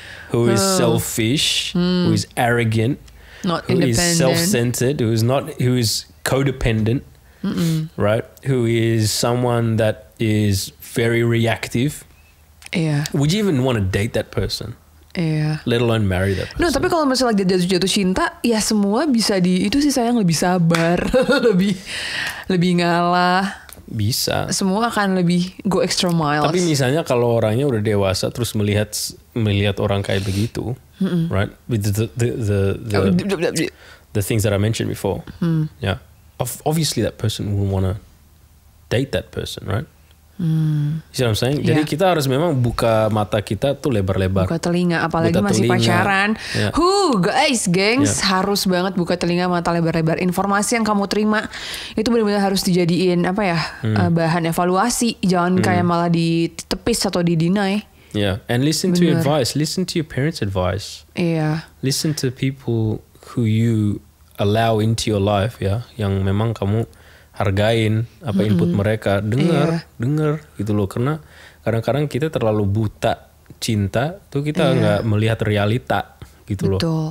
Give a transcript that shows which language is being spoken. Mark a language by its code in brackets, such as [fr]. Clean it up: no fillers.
[en] Who is selfish, who is arrogant, not who independent, is self-centered, who is codependent, right? Who is someone that is very reactive. Yeah. Would you even want to date that person? Yeah. Let alone marry that person. [id] No, tapi kalau misalnya jatuh cinta, ya semua bisa itu sih, sayang lebih sabar, lebih ngalah. Bisa. Semua akan lebih [en] go extra miles. [id] Tapi misalnya kalau orangnya udah dewasa terus melihat orang kayak begitu, right? [en] With the things that I mentioned before, yeah. Obviously that person will want to date that person, right? See what I'm saying? [id] Jadi kita harus memang buka mata kita tuh lebar-lebar. Buka telinga, apalagi masih pacaran. Guys, gengs, harus banget buka telinga mata lebar-lebar. Informasi yang kamu terima itu benar-benar harus dijadiin bahan evaluasi. Jangan kayak malah ditepis atau di-deny. [en] Yeah, and listen to your advice. Listen to your parents' advice. [id] Iya. [en] Listen to people who you allow into your life, [id] ya, yang memang kamu hargain apa input mereka, dengar gitu loh, karena kadang-kadang kita terlalu buta cinta tuh, kita nggak melihat realita gitu loh.